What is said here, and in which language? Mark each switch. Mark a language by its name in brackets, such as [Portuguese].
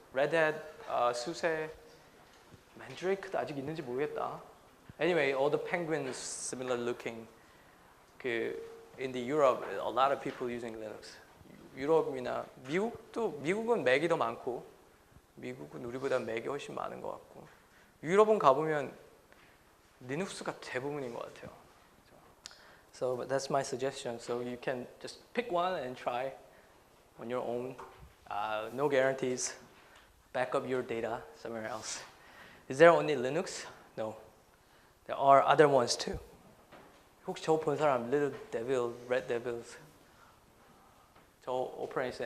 [Korean] Red Hat, SUSE, Mandrake도 아직 있는지 모르겠다. [English] Anyway, all the penguins similar looking. In the Europe, a lot of people using Linux. [Korean] 유럽이나 미국은 맥이 더 많고, 미국은 우리보다 맥이 훨씬 많은 것 같고, 유럽은 가보면 리눅스가 대부분인 것 같아요. [English] So that's my suggestion. So you can just pick one and try on your own. No guarantees. Back up your data somewhere else. Is there only Linux? No. There are other ones too. [Korean] 혹시 저거 본 사람? Little Devil, Red Devils. 저 operating system.